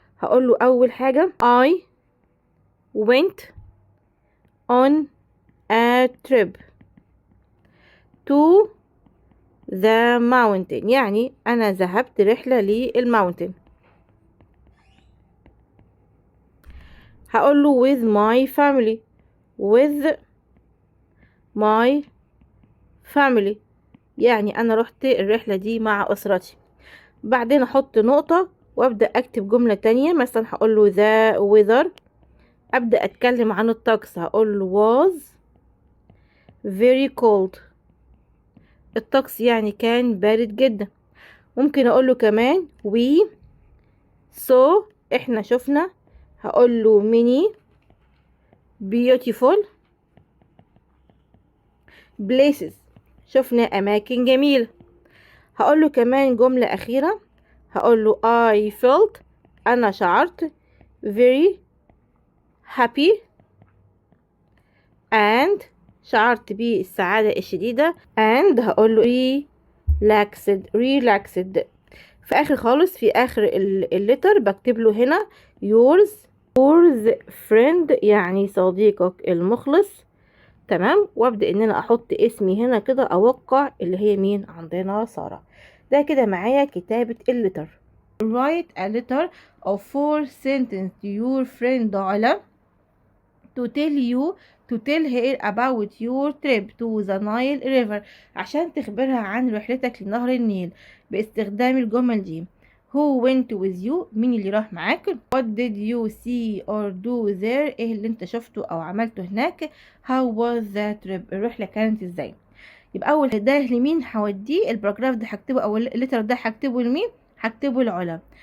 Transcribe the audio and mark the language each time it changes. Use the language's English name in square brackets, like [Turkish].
[Arabic] هقول له اول حاجة [English] I went on a trip to the mountain، [Arabic] يعني أنا ذهبت رحلة للماونتن. هقول له [English] with my family. with my family [Arabic] يعني انا رحت الرحلة دي مع اسرتي. بعدين احط نقطة وابدأ اكتب جملة تانية. مثلا هقول له [English] the weather. [Arabic] ابدأ اتكلم عن الطقس. هقول له [English] was very cold. [Arabic] الطقس يعني كان بارد جدا. ممكن اقول له كمان [English] we saw. [Arabic] احنا شفنا. هقول له [English] many beautiful places. [Arabic] شفنا اماكن جميلة. هقول له كمان جملة اخيرة. هقول له [English] I felt. [Arabic] انا شعرت [English] very happy and [Arabic] شعرت بالسعادة الشديدة and هقول له relaxed. في اخر خالص في اخر اللتر بكتب له هنا [English] yours friend [Arabic] يعني صديقك المخلص. تمام. وابدا ان انا احط اسمي هنا كده اوقع اللي هي مين عندنا سارة. ده كده معايا كتابة اللتر. [English] write a letter of 4 sentences to your friend علا to tell her about your trip to the Nile River [Arabic] عشان تخبرها عن رحلتك لنهر النيل باستخدام الجمل دي. [English] Who went with you؟ [Arabic] مين اللي راح معاك؟ [English] What did you see or do there؟ [Arabic] ايه اللي انت شفته او عملته هناك؟ [English] How was the trip؟ [Arabic] الرحلة كانت ازاي؟ يبقى اول ده لمين هوديه؟ الباراجراف ده هكتبه او الليتر ده هكتبه لمين؟ هكتبه لعلا.